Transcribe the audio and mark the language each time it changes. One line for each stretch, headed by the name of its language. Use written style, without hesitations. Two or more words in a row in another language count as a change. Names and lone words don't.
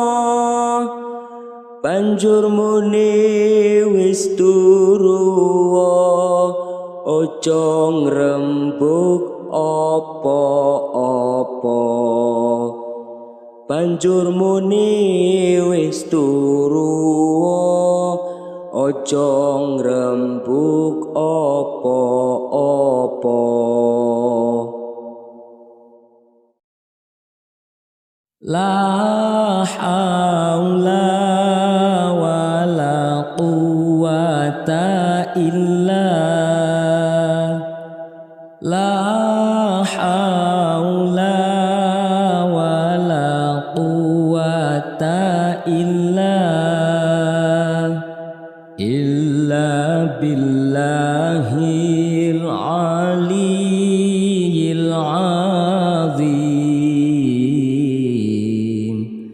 Javanese: Banjur muni wis turu ojo ngrembug apa-apa. Banjur muni wis turu ojo ngrembug apa-apa.
Arabic: لا حول ولا قوة إلا لا حول ولا قوة إلا بالله العلي العظيم.